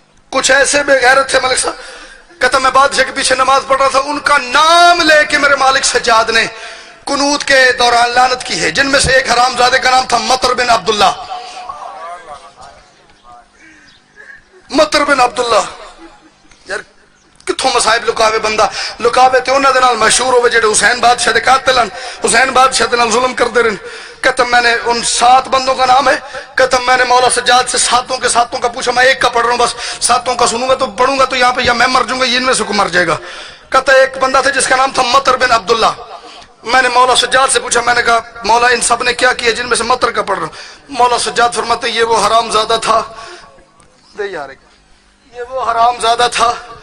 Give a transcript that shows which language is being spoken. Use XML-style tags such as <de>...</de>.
<ur>کچھ ایسے بے غیرت تھے ملک صاحب. کہتا میں بادشاہ کے پیچھے نماز پڑھ رہا تھا, ان کا نام لے کے میرے مالک سجاد نے قنوت کے دوران لعنت کی ہے، جن میں سے ایک حرامزادے کا نام تھا مطر بن عبداللہ.</ur> <pa>مطر بن عبداللہ یار کتھوں مصائب لکاوے بندہ، لکاوے تے انہاں دے نال مشہور ہوئے جڑے حسین بادشاہ دے قاتل ہیں، حسین بادشاہ دے نال ظلم کردے رہن.</pa> <ur>کہتا میں نے ان 7 بندوں کا نام ہے، کہتا میں نے مولا سجاد سے 7 کے 7 کا پوچھا، میں ایک کا پڑھ رہا ہوں بس، 7 کا سنوں گا تو پڑھوں گا تو یہاں پہ یا میں مر جاؤں گا یا ان میں سے کوئی مر جائے گا. کہتا ایک بندہ تھا جس کا نام تھا مطر بن عبداللہ. میں نے مولا سجاد سے پوچھا، میں نے کہا مولا ان سب نے کیا کیا جن میں سے مطر کا پڑھ رہا ہوں؟ مولا سجاد فرماتے یہ وہ حرام زادہ تھا، یہ وہ حرام زادہ تھا</ur>